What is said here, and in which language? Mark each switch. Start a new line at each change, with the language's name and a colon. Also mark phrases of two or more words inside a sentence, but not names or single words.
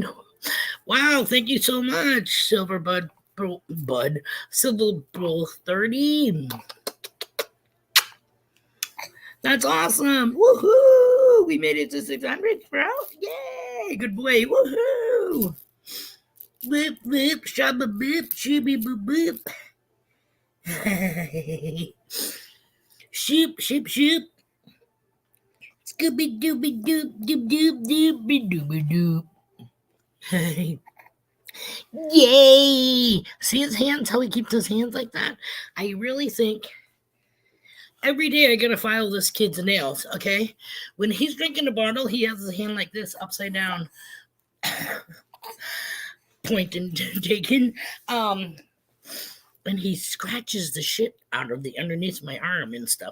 English: Wow, thank you so much, Silver Silver Bull 30. That's awesome. Woohoo! We made it to 600, bro. Yay! Good boy. Woohoo! Whip, whip, shabba bip, shibby boop boop. Shoop, shoop, shoop. Scooby dooby doop, doop, doop, doop, dooby doop. Yay! See his hands, how he keeps his hands like that? I really think every day I gotta file this kid's nails, okay? When he's drinking a bottle, he has his hand like this, upside down, pointing, taking, and he scratches the shit out of the underneath my arm and stuff.